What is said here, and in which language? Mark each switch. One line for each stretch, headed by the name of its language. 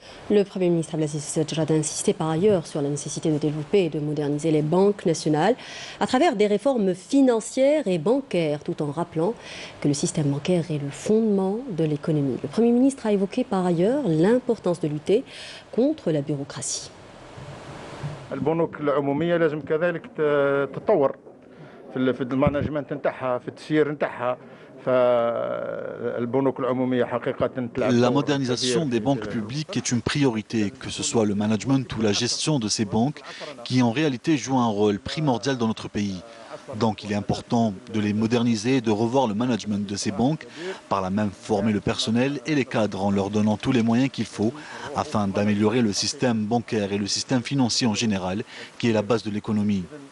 French: Le Premier ministre Abdelaziz Djerad a insisté par ailleurs sur la nécessité de développer et de moderniser les banques nationales à travers des réformes financières et bancaires, tout en rappelant que le système bancaire est le fondement de l'économie. Le Premier ministre a évoqué par ailleurs l'importance de lutter contre la bureaucratie.
Arabic: البنوك العمومية لازم كذلك تتطور في المانجمنت نتاعها في التسيير نتاعها.
French: La modernisation des banques publiques est une priorité, que ce soit le management ou la gestion de ces banques, qui en réalité jouent un rôle primordial dans notre pays. Donc il est important de les moderniser et de revoir le management de ces banques, par là même former le personnel et les cadres en leur donnant tous les moyens qu'il faut afin d'améliorer le système bancaire et le système financier en général, qui est la base de l'économie.